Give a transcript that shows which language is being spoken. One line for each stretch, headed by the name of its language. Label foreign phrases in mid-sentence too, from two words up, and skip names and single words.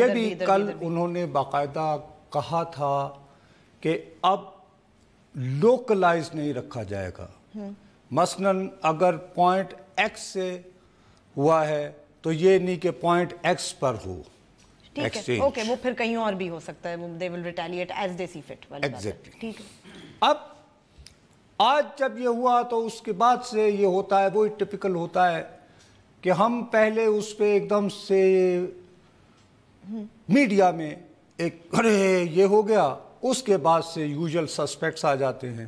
Urdu: یہ بھی کل انہوں نے باقاعدہ کہا تھا کہ اب لوکلائز نہیں رکھا جائے گا. مثلاً اگر
English: point X
Urdu: سے ہوا ہے تو یہ نہیں کہ
English: point X
Urdu: پر ہو. ٹھیک ہے، اوکے، وہ پھر کہیں اور بھی ہو سکتا ہے.
English: they will retaliate as they see fit
Urdu: والی بات ہے. ٹھیک ہے. اب آج جب یہ ہوا تو اس کے بعد سے یہ ہوتا ہے، وہی ٹپیکل ہوتا ہے کہ ہم پہلے اس پہ ایک دم سے میڈیا میں ایک ارے یہ ہو گیا، اس کے بعد سے
English: usual suspects
Urdu: آ جاتے ہیں.